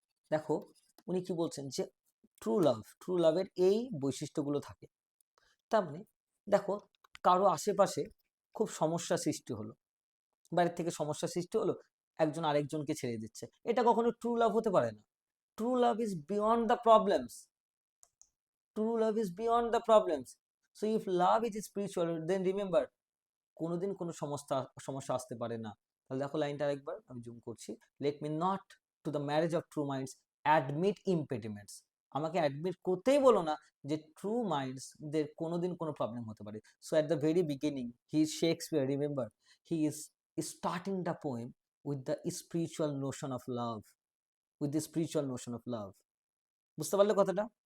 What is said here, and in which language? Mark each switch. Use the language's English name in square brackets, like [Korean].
[Bangla] দেখো উনি কি বলছেন যে ট্রু লাভ, ট্রু লাভের এই বৈশিষ্ট্যগুলো থাকে। তার মানে দেখো কারো আশেপাশে খুব সমস্যা সৃষ্টি হলো, বাইরের থেকে সমস্যা সৃষ্টি হলো, একজন আরেকজনকে ছেড়ে দিচ্ছে, এটা কখনো ট্রু লাভ হতে পারে না। [English] true love is beyond the problems, [Bangla] true [English] true love is beyond the problems. So if love is spiritual, then remember [Bangla] কোনোদিন কোনো সমস্যা আসতে পারে না। তাহলে দেখো লাইনটা আরেকবার আমি জুম করছি। [English] Let me not to the marriage of true minds admit impediments. [Bangla] আমাকে অ্যাডমিট করতেই বলো না যে ট্রু মাইন্ডস দের কোনোদিন কোনো প্রবলেম হতে পারে। [English] So at the very beginning he is Shakespeare, remember he is starting the poem with the spiritual notion of love, with the spiritual notion of love. [Bangla] বুঝতে পারলে কথাটা?